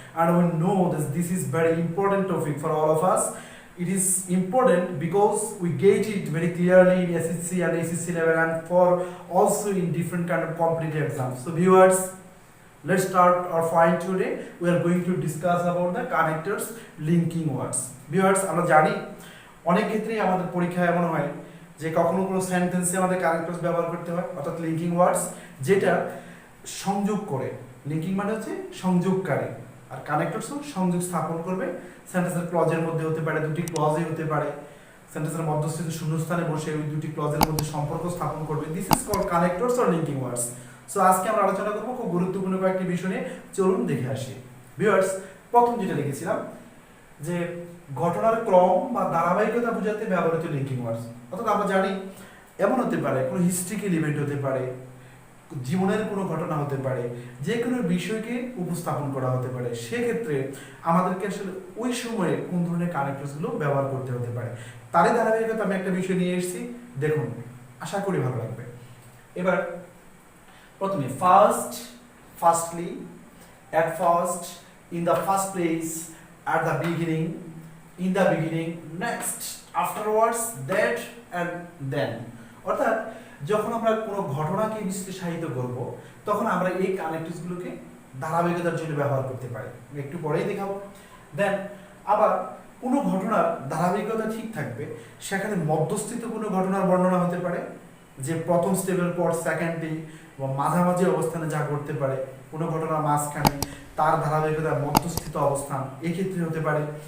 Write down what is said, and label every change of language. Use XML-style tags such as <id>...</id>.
<en>And we know that this is very important topic for all of us. It is important because we get it very clearly in SSC and HSC level and for also in different kind of competitive exams. So viewers, let's start our point today. We are going to discuss about the connectors linking words.</en> <bn>Viewers, আমরা জানি অনেক ক্ষেত্রেই আমাদের পরীক্ষায় এমন হয় যে কখনো কোনো সেন্টেন্সে আমাদের কানেক্টরস ব্যবহার করতে হয় অর্থাৎ লিঙ্কিং ওয়ার্ডস যেটা সংযোগ করে। লিঙ্কিং মানে হচ্ছে সংযোগকারী আর কানেক্টরসও সংযোগ স্থাপন করবে। সেন্টেন্সের ক্লজের মধ্যে হতে পারে, দুটি ক্লজে হতে পারে, সেন্টেন্সের মধ্যস্থিত শূন্যস্থানে বসে ওই দুটি ক্লজের মধ্যে সম্পর্ক স্থাপন করবে।</bn> <en>This is called connectors or linking words.</en> <bn>So আজকে আমরা আলোচনা করব খুব গুরুত্বপূর্ণ কয়েকটি বিষয় নিয়ে, চলুন দেখে আসি। ভিউয়ার্স, প্রথম যেটা লিখেছিলাম যে ঘটনার ক্রম বা ধারাবাহিকতা বোঝাতে ব্যবহৃত লিঙ্কিং ওয়ার্ডস। অর্থাৎ আমরা জানি এমন হতে পারে কোনো হিস্ট্রিক্যাল ইভেন্ট হতে পারে, জীবনের কোনো ঘটনা হতে পারে, যে কোনো বিষয়কে উপস্থাপন করা হতে পারে। সেক্ষেত্রে আমাদেরকে আসলে ওই সময়ে কোন ধরনের কানেক্টরসগুলো ব্যবহার করতে হতে পারে তারই ধারাবাহিকতা আমি একটা বিষয় নিয়ে এসেছি, দেখুন, আশা করি ভালো লাগবে। এবার প্রথমে</bn> <en>Firstly, at first, in the first place, at the beginning, in the beginning, next, afterwards, that and then।</en> <bn>অর্থাৎ যখন আমরা কোনো ঘটনাকে বিশ্লেষায়িত করব তখন আমরা এই কানেক্টরসগুলোকে ধারাবাহিকতার জন্য ব্যবহার করতে পারি, একটু পরেই দেখাবো। দেন আবার কোনো ঘটনার ধারাবাহিকতা ঠিক থাকবে, সেখানে মধ্যস্থিত কোনো ঘটনার বর্ণনা হতে পারে যে প্রথম স্টেপের পর সেকেন্ডে বা মাঝামাঝি অবস্থানে যা করতে পারে, কোনো ঘটনার মাঝখানে তার ধারাবাহিকতার মধ্যস্থিত অবস্থান এক্ষেত্রে হতে পারে।</bn>